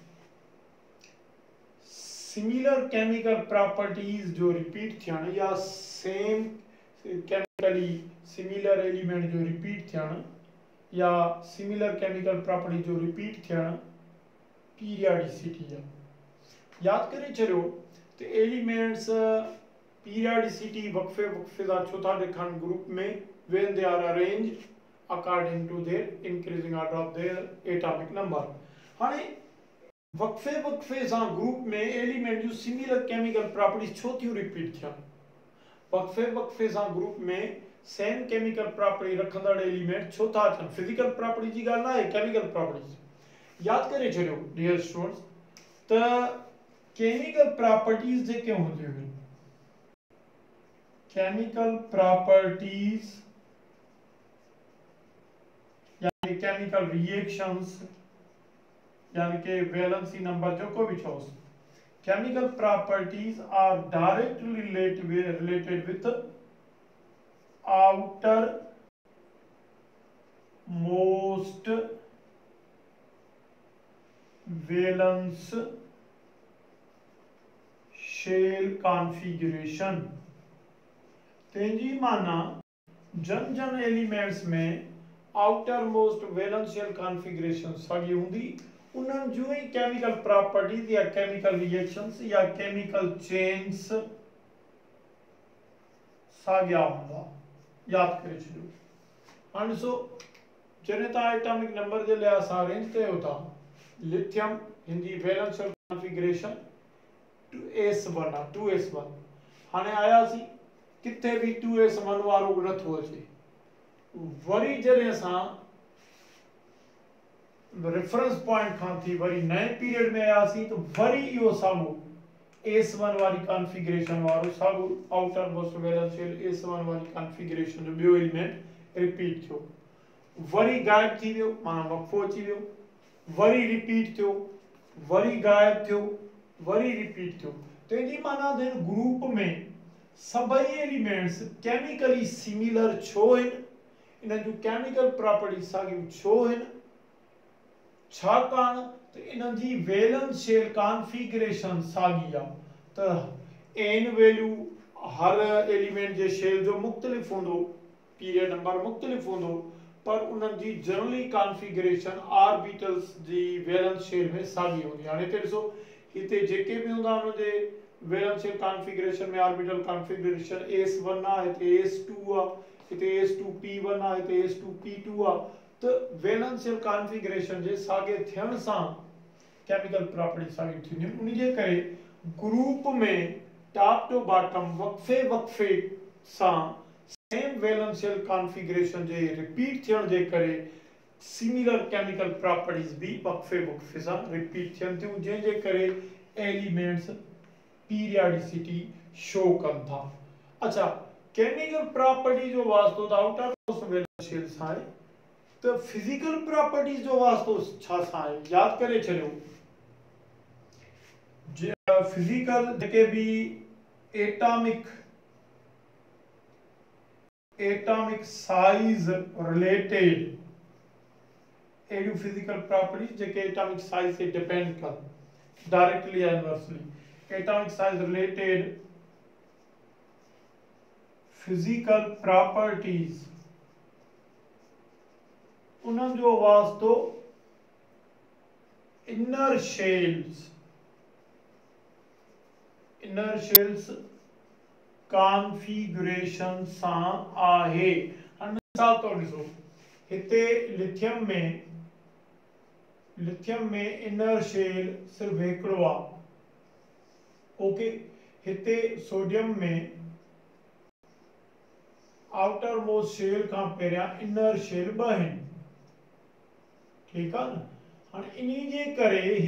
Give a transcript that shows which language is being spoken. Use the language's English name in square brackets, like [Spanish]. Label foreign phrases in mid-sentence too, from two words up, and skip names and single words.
[English] similar chemical properties [Sindhi] जो रिपीट थियण या [English] same chemically similar element [Sindhi] जो रिपीट थियण या [English] similar chemical property [Sindhi] जो रिपीट थियण [English] पीरियोडिसिटी है [Sindhi] याद करे चलो तो [English] elements periodicity [Sindhi] वक्फे दा चौथा ॾेखारण ग्रुप में [English] when they are arranged according to their increasing order of their atomic number [Sindhi] हाणे वक्फे सां ग्रुप में एलिमेंट जो [English] similar chemical properties [Sindhi] छो थियूं रिपीट थियण वक्फे सां ग्रुप में [English] same chemical property [Sindhi] रखंदड़ एलिमेंट छो था अचनि [English] physical property [Sindhi] जी ॻाल्हि न आहे [English] chemical properties [Sindhi] याद करे छॾियो [English] dear students [Sindhi] त [English] chemical properties [Sindhi] जेके हूंदियूं आहिनि [English] chemical properties यानी chemical reactions [Sindhi] यानी कि [English] valency number [Sindhi] जो को भी चोस [English] chemical properties are directly related with outer most valence shell configuration [Sindhi] तेजी माना जन एलिमेंट्स में [English] outer most valence shell configuration [Sindhi] सागी हुंदी उन्हनि जो ही [English] chemical properties या chemical reactions या chemical changes [Sindhi] साॻिया हूंदा याद करे छॾियो हाणे ॾिसो जने ता [English] atomic number [Sindhi] जे लिए असां अरेंज कयो था लिथियम हिंदी [English] valence shell configuration [Sindhi] 2s1 आहे 2s1 हाणे आयासीं किथे भी 2s1 वारो नथो अचे वरी जॾहिं असां [English] reference point [Sindhi] खां थी वरी नए पीरियड में आयासीं तो वरी इहो साॻियो s1 वाली कॉन्फ़िगरेशन वारो साॻियो [English] outer most valence shell [Sindhi] s1 वाली कॉन्फ़िगरेशन जो ॿियो एलिमेंट रिपीट थियो वरी गायब थी वियो माना वक़्फ़ो अची वियो वरी रिपीट थियो वरी गायब थियो वरी रिपीट थियो तंहिंजी माना [English] then group [Sindhi] में सभई एलिमेंट्स [English] chemically similar [Sindhi] छो आहिनि इन जूं [English] chemical properties [Sindhi] साॻियूं छो आहिनि छाकाणि त इन्हनि जी [English] valence shell configuration [Sindhi] साॻी आहे त [English] n value [Sindhi] हर एलिमेंट जे शेल जो मुख़्तलिफ़ हूंदो [English] period number [Sindhi] मुख़्तलिफ़ हूंदो पर उन्हनि जी [English] generally configuration orbitals [Sindhi] जी [English] valence shell [Sindhi] में साॻी हूंदी हाणे हिते ॾिसो हिते जेके भी हूंदा उनजे [English] valence shell configuration [Sindhi] में [English] orbital configuration [Sindhi] s1 आहे हिते s2 आहे हिते s2p1 आहे हिते s2p2 आहे तो [English] valence shell configuration [Sindhi] जे साॻे थियण सां [English] chemical property [Sindhi] साॻी थींदियूं उन जे करे ग्रुप में [English] top to bottom [Sindhi] वक़्फ़े वक़्फ़े सां [English] same valence shell configuration [Sindhi] जे रिपीट थियण जे करे [English] similar chemical properties [Sindhi] भी वक़्फ़े वक़्फ़े सां रिपीट थियन थियूं जंहिंजे करे [English] elements periodicity show [Sindhi] कनि था अच्छा [English] chemical property [Sindhi] जो वास्तो त [English] outer most valence shell [Sindhi] सां आहे तो [English] physical properties [Sindhi] जो वास्तो छा सां आहे याद करे छॾियो [English] फिजिकल [Sindhi] जेके भी [English] atomic size related एडियो physical properties जेके atomic size से डिपेंड कर डायरेक्टली या inversely atomic size related physical properties [Sindhi] उन्हनि जो वास्तो [English] inner shells configuration [Sindhi] सां आहे हाणे मिसाल तौर ॾिसो हिते लिथियम में [English] inner shell [Sindhi] सिर्फ हिकिड़ो आहे ओके हिते सोडियम में [English] outer most shell [Sindhi] खां पहिरियां [English] inner shell [Sindhi] ॿ आहिनि ठीकु आहे न हाणे इन्ही जे करे